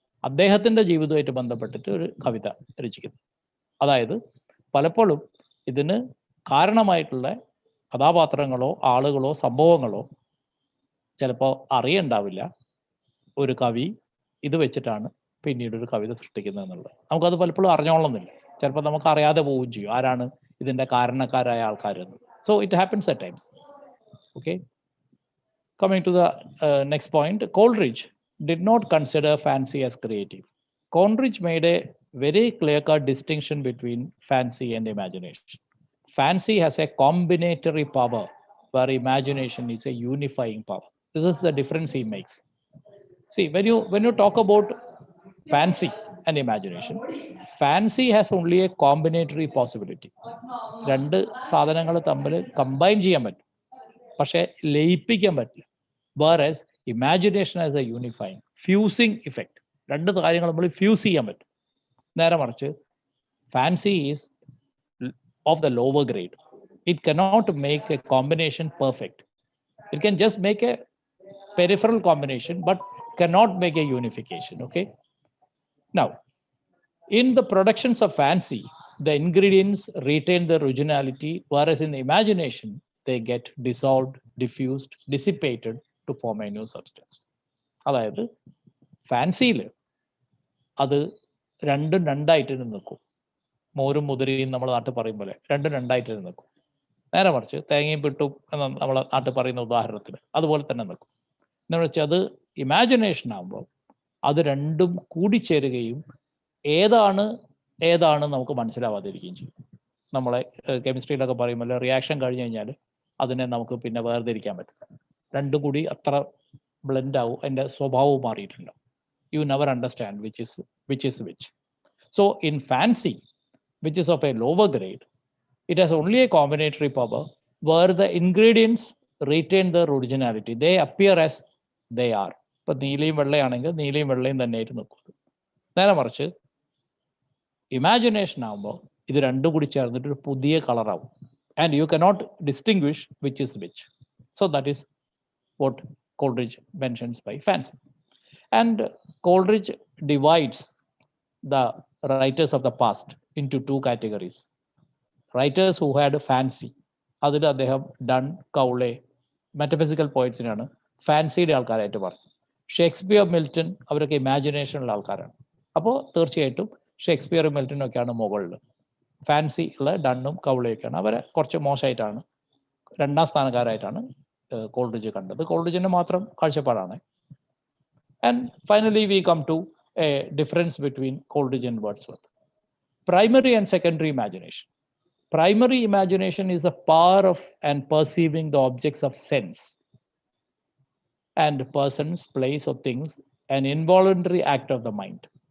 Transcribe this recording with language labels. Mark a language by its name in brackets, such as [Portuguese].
[Malayalam] അദ്ദേഹത്തിൻ്റെ ജീവിതവുമായിട്ട് ബന്ധപ്പെട്ടിട്ട് ഒരു കവിത രചിക്കുന്നത്. അതായത് പലപ്പോഴും ഇതിന് കാരണമായിട്ടുള്ള കഥാപാത്രങ്ങളോ ആളുകളോ സംഭവങ്ങളോ ചിലപ്പോൾ അറിയണ്ടാവില്ല. ഒരു കവി ഇത് വെച്ചിട്ടാണ് പിന്നീട് ഒരു കവിത സൃഷ്ടിക്കുന്നത് എന്നുള്ളത്. നമുക്കത് പലപ്പോഴും അറിഞ്ഞോളന്നില്ല. ചിലപ്പോൾ നമുക്ക് അറിയാതെ പോവുകയും ചെയ്യും ആരാണ് ഇതിൻ്റെ കാരണക്കാരായ ആൾക്കാരെന്ന്. [English] So it happens at times. Okay. Coming to the next point, Coleridge did not consider fancy as creative. Coleridge made a very clear-cut distinction between fancy and imagination. Fancy has a combinatory power, where imagination is a unifying power. This is the difference he makes. See, when you talk about fancy and imagination, fancy has only a combinatory possibility. [Malayalam] രണ്ട് സാധനങ്ങൾ തമ്മിൽ combine ചെയ്യാൻ പറ്റും, പക്ഷെ ലയിപ്പിക്കാൻ പറ്റില്ല. [English] whereas imagination has a unifying, fusing effect. [Malayalam] രണ്ട് കാര്യങ്ങൾ നമ്മൾ ഫ്യൂസ് ചെയ്യാൻ പറ്റും. നേരെ മറിച്ച് [English] fancy is of the lower grade. It cannot make a combination perfect. It can just make a peripheral combination but cannot make a unification. Okay. Now, in the productions of fancy, the ingredients retain their originality, whereas in the imagination, they get dissolved, diffused, dissipated to form a new substance. [Malayalam] അതായത് ഫാൻസിയിൽ അത് രണ്ടും രണ്ടായിട്ട് നിൽക്കും. മോരും മുതിരയും നമ്മൾ നാട്ടിൽ പറയും പോലെ രണ്ടും രണ്ടായിട്ട് നിൽക്കും. നേരെ മറിച്ച് തേങ്ങയും പിട്ടും എന്ന് നമ്മൾ നാട്ടിൽ പറയുന്ന ഉദാഹരണത്തിന് അതുപോലെ തന്നെ നിൽക്കും. എന്ന് വെച്ചാൽ അത് ഇമാജിനേഷൻ ആകുമ്പോൾ അത് രണ്ടും കൂടിച്ചേരുകയും ഏതാണ് നമുക്ക് മനസ്സിലാവാതിരിക്കുകയും ചെയ്യും. നമ്മളെ കെമിസ്ട്രിയിലൊക്കെ പറയുമ്പോൾ റിയാക്ഷൻ കഴിഞ്ഞ് കഴിഞ്ഞാൽ അതിനെ നമുക്ക് പിന്നെ വേർതിരിക്കാൻ പറ്റില്ല. രണ്ടും കൂടി അത്ര ബ്ലെൻഡ് ആവും, അതിൻ്റെ സ്വഭാവവും മാറിയിട്ടുണ്ടാവും. [English] You never understand which is which. So in fancy, which is of a lower grade, it has only a combinatory power where the ingredients retain their originality. They appear as they are. [Malayalam] ഇപ്പൊ നീലയും വെള്ളയാണെങ്കിൽ നീലയും വെള്ളയും തന്നെ ആയിട്ട് നിൽക്കും. നേരെ മറിച്ച് imagination ആകുമ്പോൾ ഇത് രണ്ടും കൂടി ചേർന്നിട്ട് ഒരു പുതിയ കളറാവും. [English] And you cannot distinguish which is which. So that is what Coleridge mentions by fancy. And Coleridge divides the writers of the past into two categories. Writers who had fancy, [Malayalam] അതിൽ അദ്ദേഹം done, കൗളെ, metaphysical പോയിറ്റ്സിനാണ് ഫാൻസിയുടെ ആൾക്കാരായിട്ട് പറഞ്ഞു. Shakespeare, Milton അവരൊക്കെ ഇമാജിനേഷനുള്ള ആൾക്കാരാണ്. അപ്പോൾ തീർച്ചയായിട്ടും ഷേക്സ്പിയറും മിൽട്ടനും ഒക്കെയാണ് മുകളിൽ. ഫാൻസി ഉള്ള ഡണ്ണും കൗളയൊക്കെയാണ്. അവരെ കുറച്ച് മോശമായിട്ടാണ്, രണ്ടാം സ്ഥാനക്കാരായിട്ടാണ് കോൾറിഡ്ജ് കണ്ടത്. കോൾറിഡ്ജിന്റെ മാത്രം കാഴ്ചപ്പാടാണ്. [English] And finally we come to a difference between Coleridge and Wordsworth. Primary and secondary imagination. Primary imagination is the power of and perceiving the objects of sense and persons, place or things, an involuntary act of the mind.